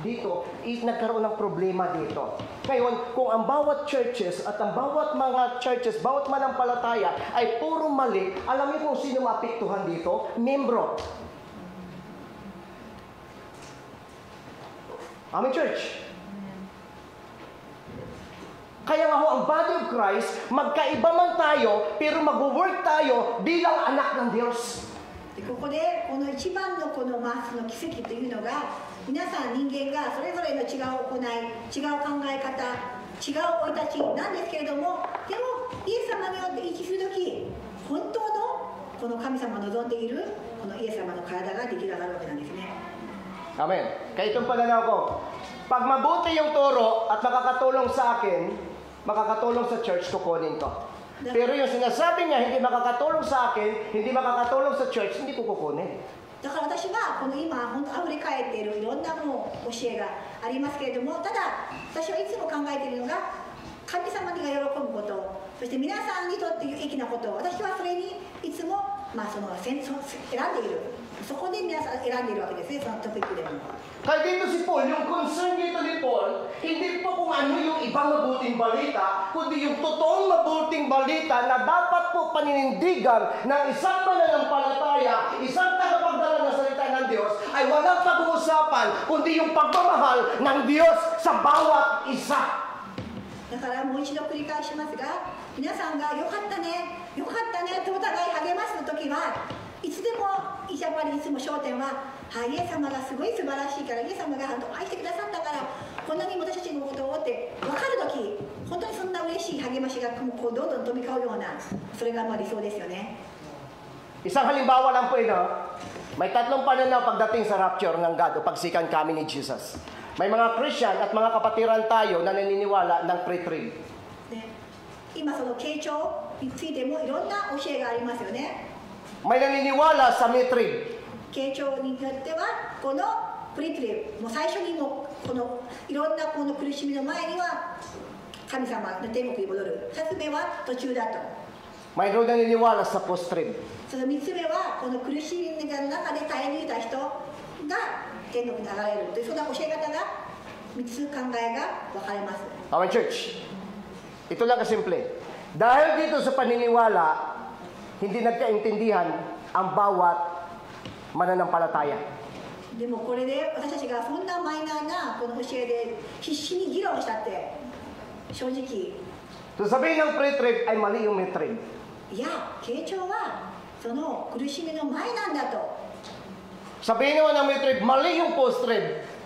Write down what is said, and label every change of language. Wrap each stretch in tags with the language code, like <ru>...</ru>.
<tl>Dito, nagkaroon ng problema dito. Ngayon, kung ang bawat churches at ang bawat mga churches, bawat manampalataya ay puro mali, alam niyo kung sino maapektuhan dito? Membro.</tl> <en>Amen, church.</en> <tl>Kaya nga ho, ang body of Christ, magkaiba man tayo, pero mag-work tayo bilang anak ng Diyos.</tl> <ja>ここでこの一番のその奇跡というのが、皆さん人間がそれぞれの違う行い、違う考え方、違う生い立ちなんですけれども、でもイエス様によって一致するとき、本当のこの神様の望んでいるこのイエス様の体が出来上がるわけなんですね。</ja> <tl>Amen. Kaya itong pananaw ko, pag mabuti yung turo at makakatulong sa akin, makakatulong sa church, kukunin ko. Pero yung sinasabi niya, hindi makakatulong sa akin, hindi makakatulong sa church, hindi ko kukunin.</tl> <ja>だから私はこの今本当あふれ返っているいろんなもう教えがありますけれども、ただ私はいつも考えているのが神様が喜ぶこと、そして皆さんにとって有益なこと、私はそれにいつも選んでいる。そこで皆さん選んでいるわけですね、そのトピックでも。</ja> <tl>Kaya dito si Paul, yung concern dito ni Paul, hindi po kung ano yung ibang mabuting balita, kundi yung totoong mabuting balita na dapat po paninindigan ng isang mananampalataya, isang tagapagdala ng salita ng Diyos, ay walang pag-uusapan, kundi yung pagmamahal ng Diyos sa bawat isa.</tl> <ja>だからもう一度繰り返しますが、皆さんがよかったね、よかったねとお互い励ますときはいつでもやっぱりいつも焦点は、イエス様がすごい素晴らしいから、イエス様が愛してくださったからこんなに私たちのことをって分かるとき、本当にそんな嬉しい励ましがこうどんどん飛び交うような、それが理想ですよね。</ja> <tl>Isang halimbawa lang po ito, may tatlong pananaw pagdating sa rapture ng God o pagsikan kami ni Jesus. May mga Christian at mga kapatiran tayo na naniniwala ng pre-trib.</tl> <ja>今その傾聴についてもいろんな教えがありますよね。</ja> <tl>May naniniwala sa mid-trib.</tl> <ja>傾聴によってはこのプリトリブ、もう最初にもこのいろんなこの苦しみの前には神様の天国に戻る。 2つ目は途中だと。</ja> <tl>Mayroon naniniwala sa post-trib.</tl> <ja>その3つ目はこの苦しみの中で耐え抜いた人が天国に上がれるというその教え方が3つ考えが分かれます。</ja> <en>Amen, church.</en> <tl>Ito lang kasimple. Dahil dito sa paniniwala, hindi nagkaintindihan ang bawat mananampalataya.</tl> <ja>でもこれで私たちがそんなマイナーなこの教えで必死に議論したって正直</ja> <tl>So sabihin ng pre-trib ay mali yung mid-trib.</tl> <ja>いや傾聴はその苦しみの前なんだと</ja> <tl>Sabihin naman ng mid-trib, mali yung post-trib.</tl>